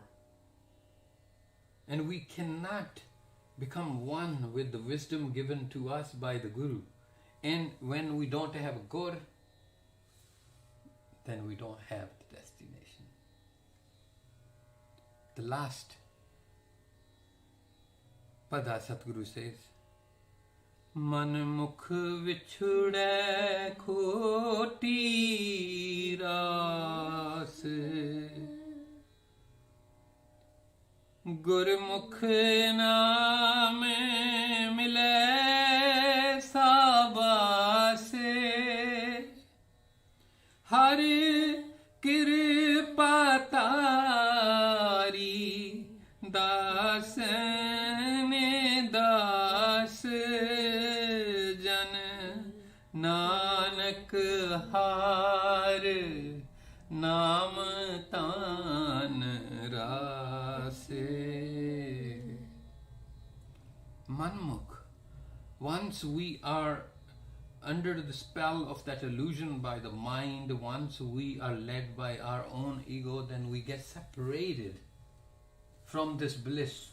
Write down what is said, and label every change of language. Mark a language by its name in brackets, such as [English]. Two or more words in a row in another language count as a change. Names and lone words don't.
[English] And we cannot become one with the wisdom given to us by the Guru. And when we don't have a Gur, then we don't have the destination. The last Pada Satguru says, [Punjabi] ਮਨਮੁਖ ਵਿਛੁੜੇ ਖੋਟੀ ਰਸ, ਗੁਰਮੁਖ ਨਾਮੇ ਮਿਲੇ ਸਭਸੇ, ਹਰ ਕਿਰਪਾ ਤਰੀ ਦਾਸ ਮੇਂ ਦਾਸ ਜਨ ਨਾਨਕ ਹਾਰ ਨਾਮ ਤਾਨ ਰਾਸੇ. [English] Manmukh, once we are under the spell of that illusion by the mind, once we are led by our own ego, then we get separated from this bliss.